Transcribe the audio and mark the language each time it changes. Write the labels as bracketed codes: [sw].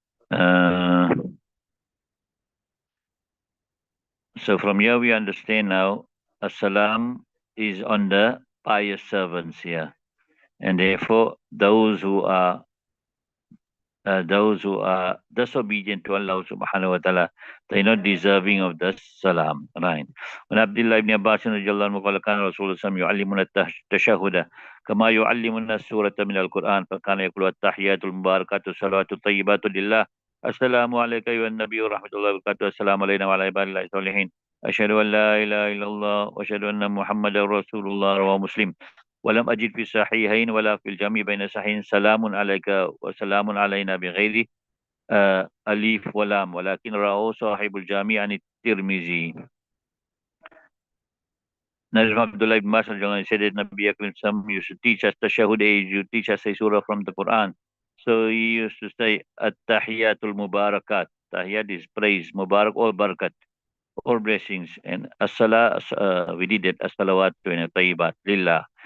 [en] Uh, so from here we understand now, Assalam is on the pious servants here. And therefore, those who are disobedient to Allah subhanahu wa ta'ala, they're not deserving of this salam. Right. When [ar] Abdullah ibn Abbas radiallahu anhu قال كان رسول الله يعلمنا التشهد كما يعلمنا السورة من القرآن فكان يقول التحيات المباركات الصلوات الطيبات لله السلام عليك أيها النبي ورحمة الله وبركاته السلام علينا وعلى عباد الله الصالحين أشهد أن لا إله إلا الله وأشهد أن محمدا رسول الله رواه مسلم ولم أجد في الصحيحين ولا في الجمع بين الصحيحين سلام عليك وسلام علينا بغير أليف ولام ولكن رواه صاحب الجامع عن الترمذي. [en] Nazeem Abdullah ibn Mas'ud said that Nabi Akram used to teach us tashahhud, he used to teach us a surah from the Quran. So he used to say at-tahiyatul mubarakat. Tahiyat is praise, mubarak all barakat, all blessings. And we did it, as-salawat and tayyibat lillah.